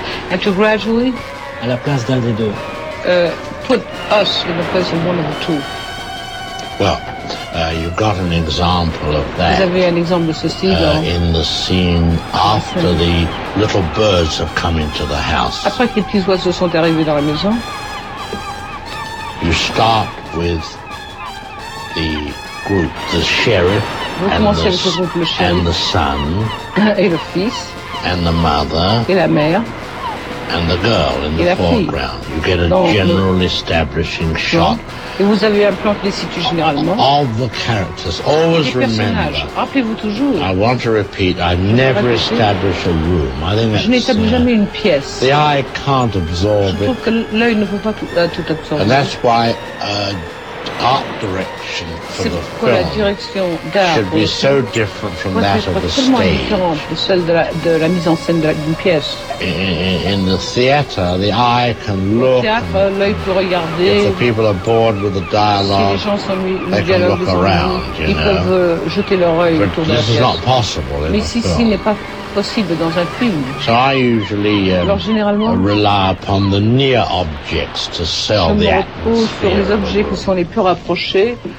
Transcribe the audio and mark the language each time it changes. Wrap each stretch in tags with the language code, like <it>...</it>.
<en>And to gradually.</en> <fr>À la place d'un des deux.</fr> <en>Put us in the place of one of the two. Well, you've got an example of that.</en> <fr>Vous avez un exemple de ceci, donc.</fr> <en>In the scene after the little birds have come into the house.</en> <fr>Après que les petits oiseaux sont arrivés dans la maison.</fr> <en>You start with the group, the sheriff.</en> <fr>Vous commencez avec le groupe, le sheriff.</fr> <en>And the son.</en> <fr>Et le fils.</fr> <en>And the mother.</en> <fr>Et la mère.</fr> <en>And the girl in the foreground.</en> <fr>Fille.</fr> <en>You get a general establishing shot.</en> <fr>Et vous avez un plan de situ généralement.</fr> <en>All the characters. Always remember.</en> <fr>Rappelez-vous toujours.</fr> <en>I want to repeat. I never establish a room. I think that's.</en> <fr>Je n'établis jamais une pièce.</fr> <en>The eye can't absorb</en> <fr>je</fr> <en>it.</en> <fr>Je trouve que l'œil ne peut pas tout absorber.</fr> <en>And that's why art direction for</en> <fr>c'est</fr> <en>the film</en> <fr>direction d'art</fr> <en>should be so different from that of the stage.</en> <fr>Tellement différente de celle de la mise en scène d'une pièce.</fr> <en>In the theater, the eye can look.</en> <fr>Théâtre, l'œil peut regarder.</fr> <en>If the people are bored with the dialogue,</en> <fr>si les gens sont</fr> <en>they can look around.</en> <fr>Ils peuvent jeter leur œil autour de la pièce.</fr> <en>This is not possible in</en> <fr>mais si ce n'est pas possible dans un film.</fr> <en>So I usually rely upon the near objects to sell the atmosphere.</en> <fr>Sur les objets qui sont les plus rapprochés,</fr>